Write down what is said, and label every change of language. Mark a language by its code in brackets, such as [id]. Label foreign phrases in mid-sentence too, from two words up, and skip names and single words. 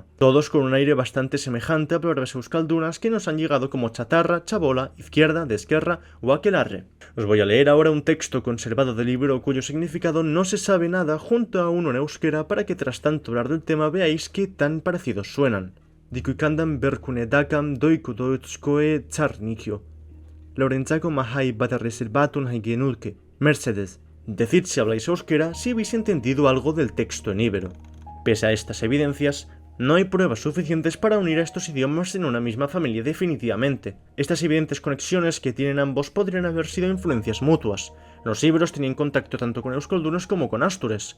[es] Todos con un aire bastante semejante a palabras euskaldunas que nos han llegado como chatarra, chabola, izquierda, desquerra o aquelarre. Os voy a leer ahora un texto conservado del libro cuyo significado no se sabe nada junto a uno en euskera para que tras tanto hablar del tema veáis qué tan parecidos suenan. [xib] Dikuikandan berkunedakam doikudotzkoe tsarnikio. [eu] Lorentzako mahai batarreserbatun haigenulke. [es] Mercedes. Decid si habláis euskera si habéis entendido algo del texto en íbero. Pese a estas evidencias, No hay pruebas suficientes para unir a estos idiomas en una misma familia definitivamente. Estas evidentes conexiones que tienen ambos podrían haber sido influencias mutuas. Los íberos tenían contacto tanto con euskaldunes como con astures.